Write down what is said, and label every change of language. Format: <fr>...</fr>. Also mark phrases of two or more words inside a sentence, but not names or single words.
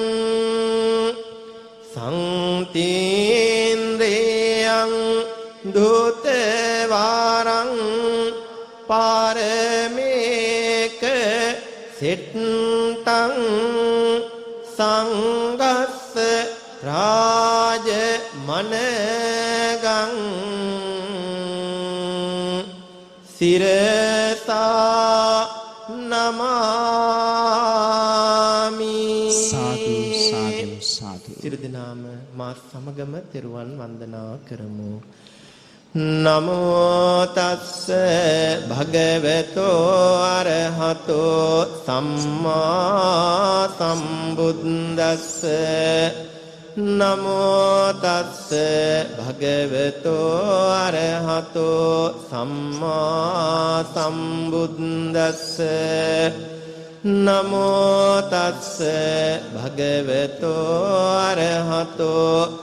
<pi>සංතේන්ද්‍රයං දුතවරං පාරමේක සෙට්ටං සංඝස්ස රාජ මනගං සිරසා නමාමි</pi> <si>සාදු සාදු සාදු සිර දිනාම මා සමගම තෙරුවන් වන්දනා කරමු.</si> <pi>නමෝ තස්ස භගවතෝ අරහතෝ සම්මා සම්බුද්දස්ස නමෝ තස්ස භගවතෝ අරහතෝ සම්මා සම්බුද්දස්ස නමෝ තස්ස භගවතෝ අරහතෝ</pi>